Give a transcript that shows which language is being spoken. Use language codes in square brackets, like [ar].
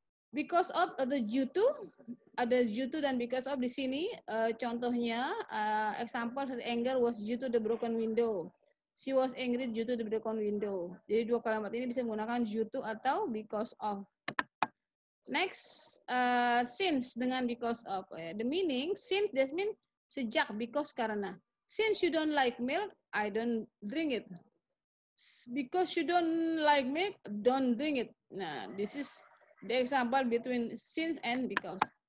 [en] Because of [id] ada [en] due to [id] dan [en] because of [id] di sini contohnya [en] example her anger was due to the broken window. She was angry due to the broken window. [id] Jadi dua kalimat ini bisa menggunakan due to atau because of. [en] Next, since dengan because of. The meaning since that means sejak, because karena. Since you don't like milk, I don't drink it. Because you don't like milk, don't drink it. Nah, this is the example between since and because.